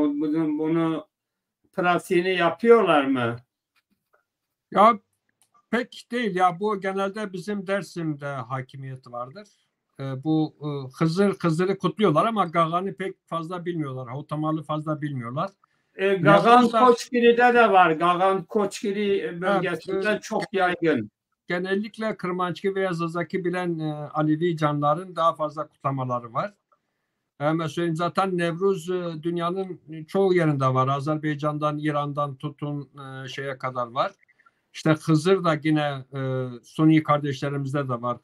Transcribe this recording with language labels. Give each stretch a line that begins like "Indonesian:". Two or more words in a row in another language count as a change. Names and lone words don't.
Turkish: Bunu pratiğini yapıyorlar mı? Ya pek değil ya, bu genelde bizim Dersim'de hakimiyeti vardır. Bu Hızır'ı kutluyorlar ama Gagan'ı pek fazla bilmiyorlar. Havtamalı fazla bilmiyorlar. Gagan Koçgiri'de de var. Gagan Koçgiri bölgesinde evet, çok yaygın. Genellikle Kırmançki veya Zazaki bilen Alevi canların daha fazla kutlamaları var. Mesela zaten Nevruz dünyanın çoğu yerinde var. Azerbaycan'dan, İran'dan tutun şeye kadar var. İşte Hızır da yine Sunni kardeşlerimizde de var.